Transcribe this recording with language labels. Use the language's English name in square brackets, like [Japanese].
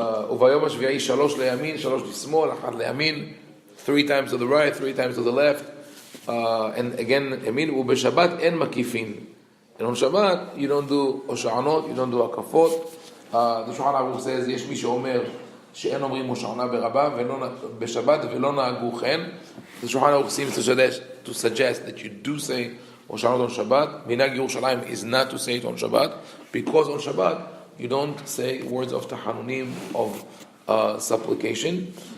[Hebrew] וביום השביעי 3 לימין, 3 לשמאל, 1 לימין, [English] 3 times to the right, 3 times to the left, and again ימין. [Hebrew] ובשבת אין מקיפין. [English] And on Shabbat you don't do הושענות, you don't do הקפות. The Shulchan Aruch says [Hebrew] יש מי שאומר שאין אומרים הושענה ברבה בשבת ולא נהגו כן. [English] The Shulchan Aruch seems to suggest that you do say הושענות on Shabbat. [Hebrew] מנהג ירושלים [English] is not to say it on Shabbat, because on Shabbat you don't say words of tahanunim, of supplication.